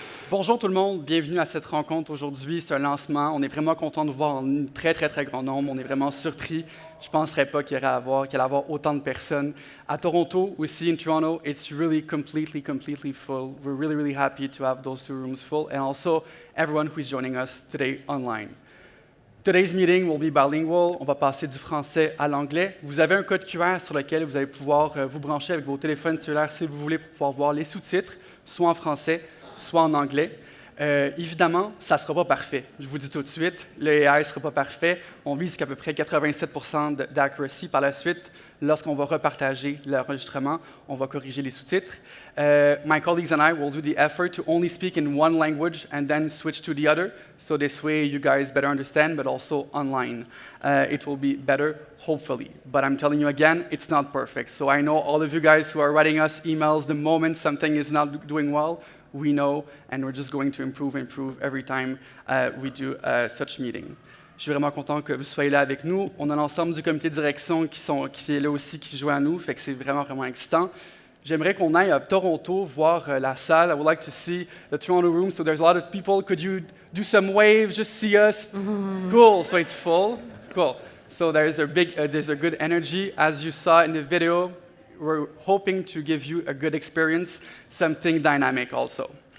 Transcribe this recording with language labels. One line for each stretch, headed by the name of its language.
French: Bonjour tout le monde, bienvenue à cette rencontre aujourd'hui. C'est un lancement. On est vraiment content de vous voir en très grand nombre. On est vraiment surpris. Je ne penserais pas qu'il y allait avoir autant de personnes. À Toronto, aussi
English: in Toronto, it's really completely full. We're really happy to have those two rooms full, and also everyone who is joining us today online. Today's meeting will be bilingual.
French: On va passer du français à l'anglais. Vous avez un code QR sur lequel vous allez pouvoir vous brancher avec vos téléphones cellulaires si vous voulez pour pouvoir voir les sous-titres, soit en français, soit en anglais. Évidemment, ça ne sera pas parfait. Je vous dis tout de suite, le AI ne sera pas parfait. On vise qu'à peu près 87% d'accuracy. Par la suite, lorsqu'on va repartager l'enregistrement, on va corriger les sous-titres.
English: My colleagues and I will do the effort to only speak in one language and then switch to the other, so this way you guys better understand, but also online. It will be better, hopefully. But I'm telling you again, it's not perfect. So I know all of you guys who are writing us emails the moment something is not doing well, we know, and we're just going to improve every time we do such meeting.
French: Je suis vraiment content que vous soyez là avec nous. On a l'ensemble du comité de direction qui est là aussi, qui joue à nous, fait que c'est vraiment excitant. J'aimerais qu'on aille à Toronto voir la salle.
English: I would like to see the Toronto room, so there's a lot of people. Could you do some waves, just see us? Cool, so it's full. Cool. So there's a good energy. As you saw in the video, we're hoping to give you a good experience, something dynamic also.